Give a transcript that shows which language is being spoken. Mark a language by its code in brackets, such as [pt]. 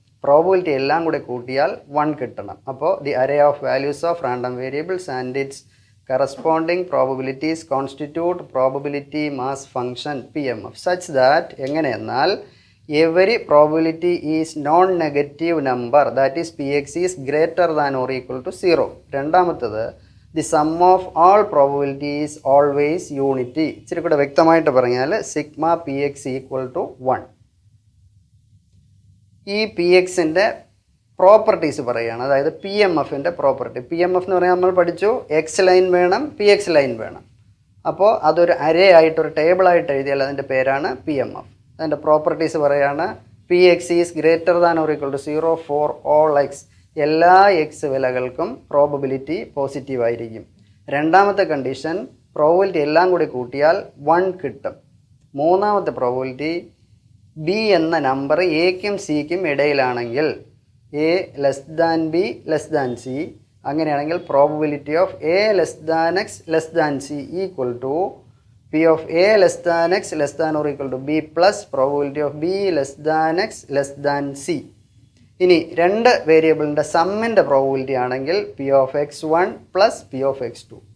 [ml] Probability എല്ലാം കൂടെ കൂട്ടിയാൽ 1 കിട്ടണം. അപ്പോൾ [en] the array of values of random variables and its corresponding probabilities constitute probability mass function PMF such that [ml] എങ്ങനെയെന്നാൽ [en] every probability is non-negative number, that is Px is greater than or equal to 0. [ml] രണ്ടാമത്തത് [en] the sum of all probability is always unity. [ml] ഇച്ചിരി കൂടെ വ്യക്തമായിട്ട് പറഞ്ഞാൽ sigma Px [en] equal to [ml] 1. ഈ Pxൻ്റെ properties പറയുകയാണ്, അതായത് PMFൻ്റെ property. PMF എന്ന് പറഞ്ഞാൽ നമ്മൾ പഠിച്ചു എക്സ് ലൈൻ വേണം, Px ലൈൻ വേണം. അപ്പോൾ അതൊരു അരേ ആയിട്ട് ഒരു ടേബിളായിട്ട് എഴുതിയാൽ അതിൻ്റെ പേരാണ് PMF. അതിൻ്റെ പ്രോപ്പർട്ടീസ് പറയുകയാണ് [en] Px is greater than or equal to 0 for all x. [ml] എല്ലാ എക്സ് വിലകൾക്കും പ്രോബബിലിറ്റി പോസിറ്റീവ് ആയിരിക്കും. രണ്ടാമത്തെ കണ്ടീഷൻ പ്രോബബിലിറ്റി എല്ലാം കൂടി കൂട്ടിയാൽ 1 കിട്ടും. മൂന്നാമത്തെ പ്രോബബിലിറ്റി ബി എന്ന number എക്കും സിക്കും ഇടയിലാണെങ്കിൽ [en] A less than B less than C, [ml] അങ്ങനെയാണെങ്കിൽ [en] Probability of A less than X less than C equal to P of A less than X less than or equal to B plus probability of B less than X less than C. [ml] ഇനി 2 വേരിയബിളിൻ്റെ സമ്മിൻ്റെ probability ആണെങ്കിൽ [en] P of X1 plus P of X2.